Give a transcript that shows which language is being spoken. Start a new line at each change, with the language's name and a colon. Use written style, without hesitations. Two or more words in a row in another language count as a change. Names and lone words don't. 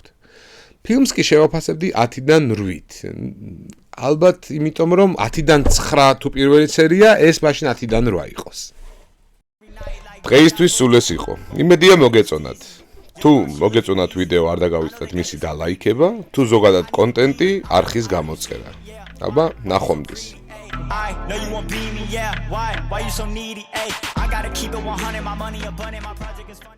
Georgian: ფილმს კი შევაფასებდი 10-დან 8. ალბათ იმიტომ რომ 10-დან 9 თუ პირველი სერია, ეს მაშინ 10-დან 8 იყოს. დღეისთვის სულ ეს იყო. იმედია მოგეწონათ. თუ მოგეწონათ ვიდეო არ დაგავიწყდეთ მისი დალაიქება, თუ ზოგადად კონტენტი არხის გამოწერა. აბა, ნახვამდის.
English: I know you won't be me, yeah. Why you so needy? Ay, I gotta keep it 100, my money abundant, my project is funny.